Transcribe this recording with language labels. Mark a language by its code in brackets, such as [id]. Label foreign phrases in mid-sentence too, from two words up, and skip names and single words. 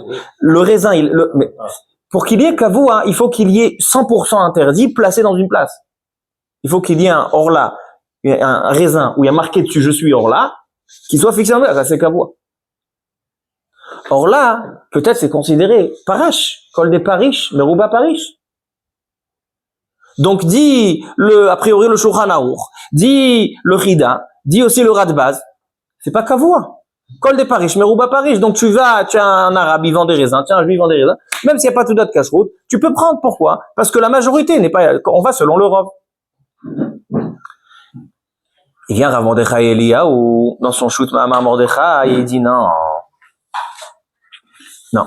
[fr] Le raisin, mais pour qu'il y ait kavua, il faut qu'il y ait 100% interdit placé dans une place. Il faut qu'il y ait un orla, un raisin où il y a marqué dessus je suis orla, qui soit fixé en place, ça c'est kavua. Orla, peut-être c'est considéré parash, [he] כל דפריש מרובא פריש. [fr] Donc dit a priori le Shulchan Aruch, dit le Chida, dit aussi le Radbaz, c'est pas kavua. [he] כל דפריש מרובא פריש. [fr] Donc tu as un arabe, il vend des raisins, tiens, un juif vend des raisins. Même s'il n'y a pas tout d'autre cache-route, tu peux prendre. Pourquoi? Parce que la majorité n'est pas, on va selon le rov. Il vient Rav Mordechai Eliyahu, dans son Shut Ma'amar Mordechai, il dit non. Non.